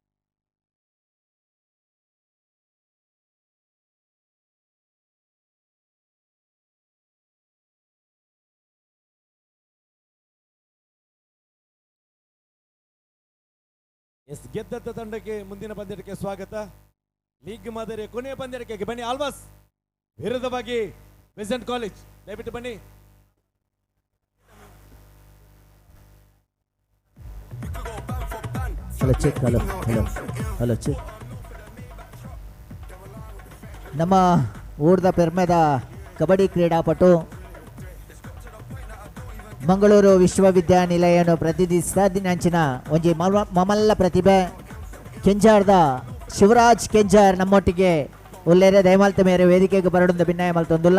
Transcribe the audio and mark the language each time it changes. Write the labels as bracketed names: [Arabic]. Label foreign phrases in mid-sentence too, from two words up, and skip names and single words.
[Kannada] ಗೆದ್ದಂತ ತಂಡಕ್ಕೆ ಮುಂದಿನ ಪಂದ್ಯಕ್ಕೆ ಸ್ವಾಗತ. ಲೀಗ್ ಮಾದರಿಯ ಕೊನೆಯ ಪಂದ್ಯಕ್ಕೆ ಬನ್ನಿ. ಆಳ್ವಾಸ್ ವಿರುದ್ಧವಾಗಿ ಬೆಸೆಂಟ್ ಕಾಲೇಜ್ ದಯವಿಟ್ಟು ಬನ್ನಿ. [English] hello check, hello hello hello check. [Tulu] ನಮ್ಮ ಊರ್ದ ಪೆರ್ಮೆದ ಕಬಡ್ಡಿ ಕ್ರೀಡಾಪಟು ಮಂಗಳೂರು ವಿಶ್ವವಿದ್ಯಾನಿಲಯವನ್ನು ಪ್ರತಿನಿಧಿಸಿದ ದಿನಾಂಚಿನ ಒಂಜಿ ಮಮಲ್ಲ ಪ್ರತಿಭೆ ಕೆಂಜಾರ್ದ ಶಿವರಾಜ್ ಕೆಂಜಾರ್ ನಮ್ಮೊಟ್ಟಿಗೆ ಉಲ್ಲೇರೆ ದಯಮಾಲ್ತ ಮೇರೆ ವೇದಿಕೆಗೆ ಬರಡುಂದ ಭಿನ್ನಾಯ ಮಲ್ತೊಂದುಲ್ಲ.